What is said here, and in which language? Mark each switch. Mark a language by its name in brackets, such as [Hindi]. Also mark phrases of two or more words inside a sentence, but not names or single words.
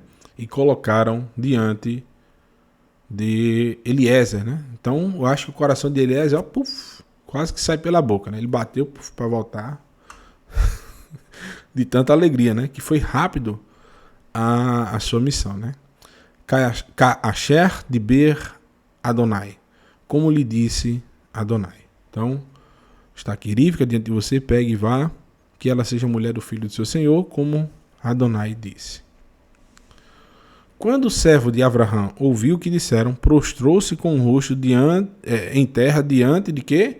[Portuguese] E colocaram diante de Eliezer, né? Então, eu acho que o coração de Eliezer, ó, puf, quase que sai pela boca, né? Ele bateu para voltar de tanta alegria, né? Que foi rápido a sua missão, né? [Hebrew] כאשר דבר אדני, [Portuguese] como lhe disse Adonai. Então, está aqui Rivka diante de você, pegue e vá, que ela seja mulher do filho do seu Senhor, como Adonai disse. Quando o servo de Abraão ouviu o que disseram, prostrou-se com o rosto em terra diante de quê?